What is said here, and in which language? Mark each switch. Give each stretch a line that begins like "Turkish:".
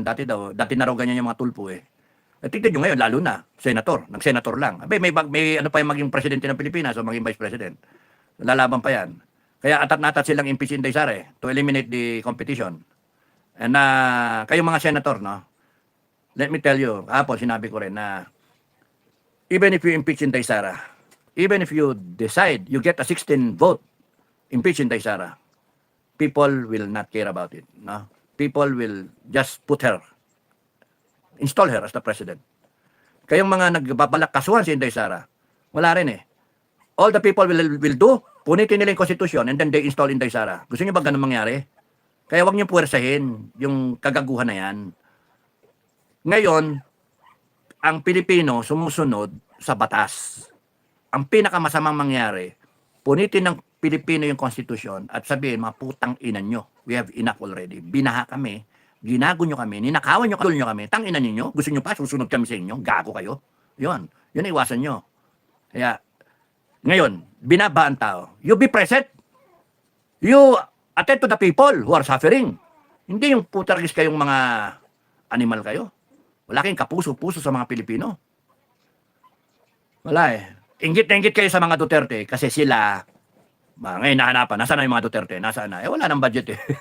Filipino: Dati na raw ganyan yung mga tulpo eh. Tingnan nyo ngayon, lalo na, senator. Nag-senator lang. May ano pa yung maging presidente ng Pilipinas o maging vice president. Lalaban pa yan. Kaya atat na atat silang
English: impeach Inday Sara to eliminate the competition.
Filipino: And kayong mga senator, no?
English: Let me tell you,
Filipino: sinabi ko rin na
English: even if you impeach Inday Sara, even if you decide, you get a 16 vote, impeach Inday Sara, people will not care about it. No? People will just install her as the president.
Filipino: Kayong mga nagbabalak kasuhan si Inday Sara, wala rin eh.
English: All the people will do,
Filipino: punitin nila yung constitution
English: and then they install
Filipino: Inday Sara. Gusto niyo ba ganun mangyari? Kaya wag niyo puwersahin yung kagaguhan na yan. Ngayon, ang Pilipino sumusunod sa batas. Ang pinakamasamang mangyari, punitin ng Pilipino yung konstitusyon at sabihin, mga putang ina nyo,
English: we have enough already.
Filipino: Binaha kami, ginago nyo kami, ninakawan nyo kami, tang ina ninyo, gusto nyo pa, susunod kami sa inyo, gago kayo. Yun iwasan nyo. Kaya, ngayon, binaba ang tao.
English: You be present. You attend to the people who are suffering.
Filipino: Hindi yung putargis kayong mga animal kayo. Wala kayong kapuso-puso sa mga Pilipino. Wala eh. Inggit na inggit kayo sa mga Duterte kasi sila, ngayon nahanapan, nasaan na yung mga Duterte? Nasaan na? Wala nang budget eh.